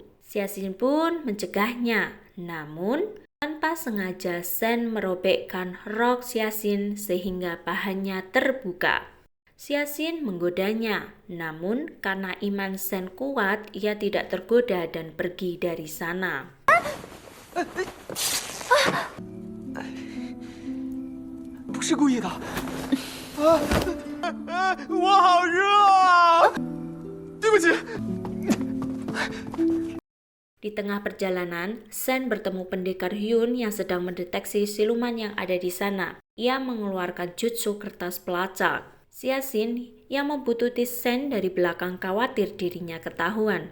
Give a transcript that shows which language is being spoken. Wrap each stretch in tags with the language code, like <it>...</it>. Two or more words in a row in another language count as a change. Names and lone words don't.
<id>Xiaxin pun mencegahnya, namun tanpa sengaja Shen merobekkan rok Xiaxin sehingga pahannya terbuka. Xiaxin menggodanya, namun karena iman Shen kuat, ia tidak tergoda dan pergi dari sana.</id> <zh>不是故意的。我好热啊！对不起。</zh> <id>Di tengah perjalanan, Shen bertemu pendekar Hyun yang sedang mendeteksi siluman yang ada di sana. Ia mengeluarkan jutsu kertas pelacak. Xiaxin yang membuntuti Shen dari belakang khawatir dirinya ketahuan.</id>